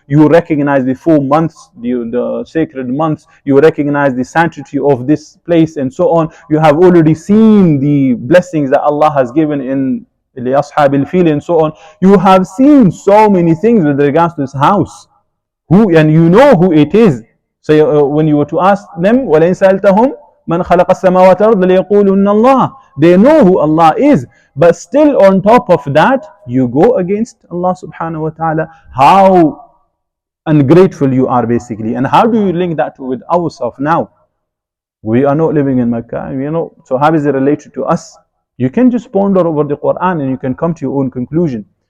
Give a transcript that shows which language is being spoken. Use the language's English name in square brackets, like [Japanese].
[English] You recognize the 4 months, the sacred months. You recognize the sanctity of this place and so on. You have already seen the blessings that Allah has given in [Arabic] لأصحاب الفيل [English] and so on. You have seen so many things with regards to this house. And you know who it is. So when you were to ask them, [Arabic] وَلَئِنْ سَأَلْتَهُمْ مَنْ خَلَقَ السَّمَاوَاتِ وَالْأَرْضَ لَيَقُولُنَّ اللَّهُ. [English] They know who Allah is. But still on top of that, you go against Allah subhanahu wa ta'ala. How ungrateful you are basically. And how do you link that with ourselves now? We are not living in Mecca, so how is it related to us? You can just ponder over the Quran and you can come to your own conclusion.